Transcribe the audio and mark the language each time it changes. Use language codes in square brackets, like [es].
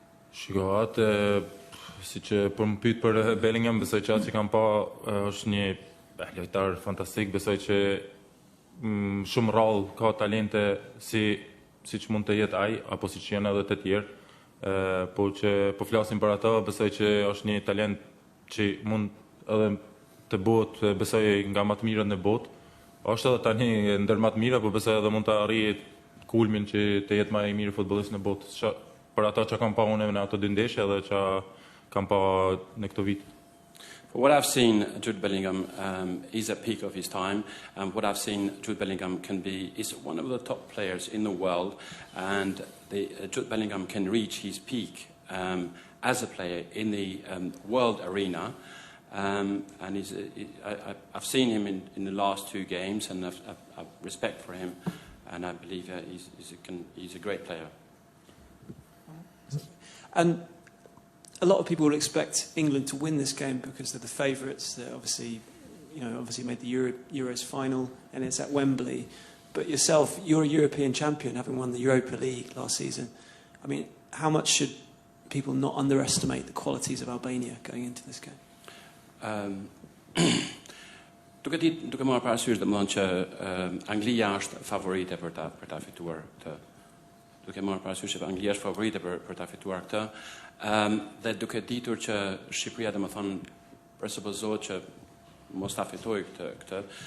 [sq] Shiko, atë si që për më pyet për Bellingham, besoj që atë që kam pa është një lojtar fantastik, besoj që shumë rrallë ka talente siç mund të jetë ai, apo siç janë edhe të tjerë, po që po flasim për ato, besoj që është një talent që mund edhe të bëhet, besoj nga më të mirët në botë. Është edhe tani ndër më të mira, po besoj edhe mund të arrijë kulmin që të jetë më i mirë futbollist në botë. Për ato që kam pa unë në ato dy ndeshje dhe që kam pa në këto vit. [en] For what I've seen, Jude Bellingham is at peak of his time. What I've seen, Jude Bellingham is one of the top players in the world, and Jude Bellingham can reach his peak as a player in the world arena. And I've seen him in the last two games, and I've respect for him, and I believe he's a great player. And a lot of people would expect England to win this game because they're the favourites. They're obviously made the Euros final, and it's at Wembley. But yourself, you're a European champion, having won the Europa League last season. I mean, how much should people not underestimate the qualities of Albania going into this game? [sq] Duke marrë parasysh domethënë që Anglia është favorite për ta fituar këtë. Duke marrë parasysh që Anglia është favorite për ta fituar këtë, dhe duke ditur që Shqipëria domethënë presupozohet që mos ta fitojë këtë.